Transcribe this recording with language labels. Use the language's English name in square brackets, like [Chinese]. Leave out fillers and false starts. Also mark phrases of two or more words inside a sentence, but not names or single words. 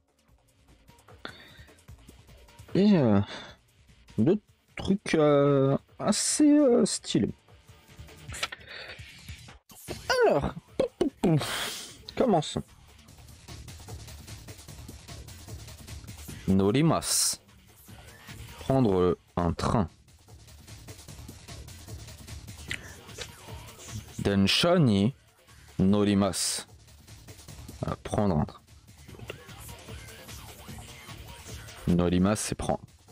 [French] Et d'autres trucs assez stylés. Alors, commençons. Norimas. Prendre un train. [Japanese] 電車に乗ります. [French] Prendre un train. Norimasu, c'est prendre.